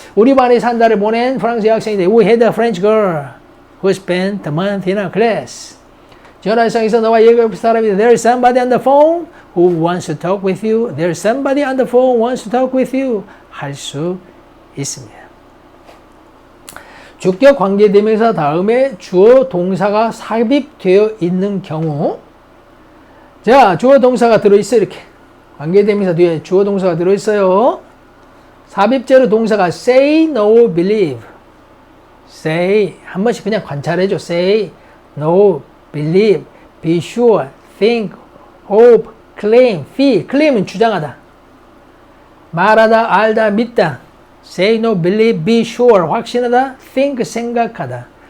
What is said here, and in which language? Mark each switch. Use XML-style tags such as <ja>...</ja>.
<ko>우리 반에서 한 달을 보낸 프랑스 여학생인데</ko> <en>We had a French girl who spent a month in our class.</en> <ko>전화상에서 너와 얘기할 사람이</ko> <en>There's somebody on the phone who wants to talk with you. There's somebody on the phone who wants to talk with you.</en> <ko>할 수 있습니다. 주격 관계대명사 다음에 주어 동사가 삽입되어 있는 경우 자, 주어 동사가 들어있어요. 이렇게 관계대명사 뒤에 주어 동사가 들어있어요. 삽입제로 동사가 say, no, believe.</ko> <en>say</en> <ko>한 번씩 그냥 관찰해줘.</ko> <en>say, no, believe, be sure, think, hope, claim, feel. claim은</en> <ko>주장하다. 말하다, 알다, 믿다.</ko> <en>say, no, believe, be sure.</en> <ko>확신하다, think, 생각하다.</ko>